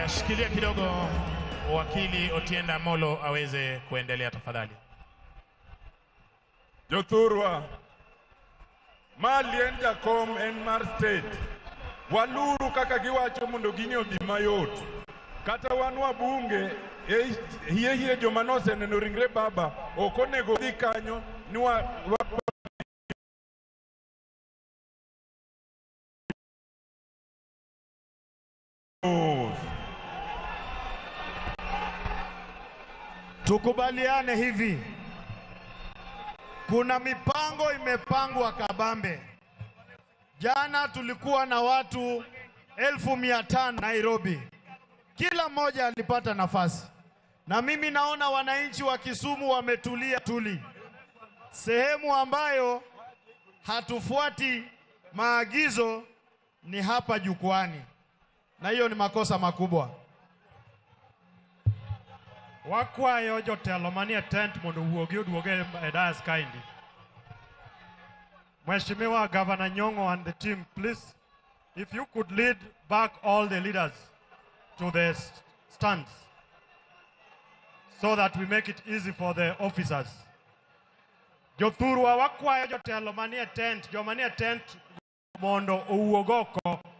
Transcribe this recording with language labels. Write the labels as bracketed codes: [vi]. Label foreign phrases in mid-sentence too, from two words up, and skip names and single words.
[sw] Shikilia kidogo wakili Otienda Amolo aweze kuendelea tafadhali. [luo] Jothurwa Malien Jakom en mar state waluru kaka giwacho mondo gini odhi mayot kata wan wabunge hie joma noseneno ringre baba ok onego dhi kanyo ni [sw] tukubaliane hivi, kuna mipango imepangwa kabambe. Jana tulikuwa na watu 1500 Nairobi, kila mmoja alipata nafasi, na mimi naona wananchi wa Kisumu wametulia tuli. Sehemu ambayo hatufuati maagizo ni hapa jukwani, na hiyo ni makosa makubwa. [luo] Wakwayo jotelo manie tent mondo wuogi oduoge dais kaindi. [en] Mheshimiwa Governor Nyong'o and the team, please, if you could lead back all the leaders to the stands so that we make it easy for the officers. [luo] Jothurwa wakwayo jotelo manie tent, jomanie tent mondo owuog oko.